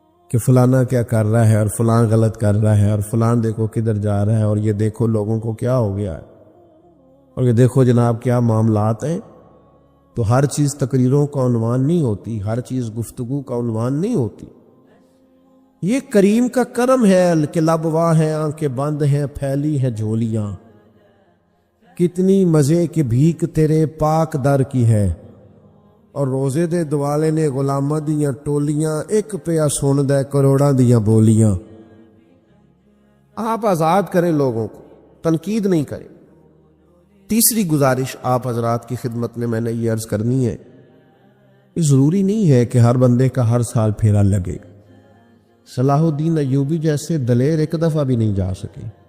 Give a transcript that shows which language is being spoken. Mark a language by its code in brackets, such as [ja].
[ur] کہ فلانا کیا کر رہا ہے اور فلان غلط کر رہا ہے اور فلان دیکھو کدھر جا رہا ہے اور یہ دیکھو لوگوں کو کیا ہو گیا ہے اور یہ دیکھو جناب کیا معاملات ہیں، تو ہر چیز تقریروں کا عنوان نہیں ہوتی، ہر چیز گفتگو کا عنوان نہیں ہوتی. یہ کریم کا کرم ہے کہ لب واہ ہیں، آنکھیں بند ہیں، پھیلی ہیں جھولیاں. کتنی مزے کی بھیک تیرے پاک در کی ہے، [pa] اور روزے دے دوالے نے غلاماں دیاں ٹولیاں، ایک پیا سن دے کروڑاں دیاں بولیاں. [ur] آپ آزاد کریں لوگوں کو، تنقید نہیں کریں. تیسری گزارش آپ حضرات کی خدمت میں نے یہ عرض کرنی ہے، یہ ضروری نہیں ہے کہ ہر بندے کا ہر سال پھیرا لگے. صلاح الدین ایوبی جیسے دلیر ایک دفعہ بھی نہیں جا سکے.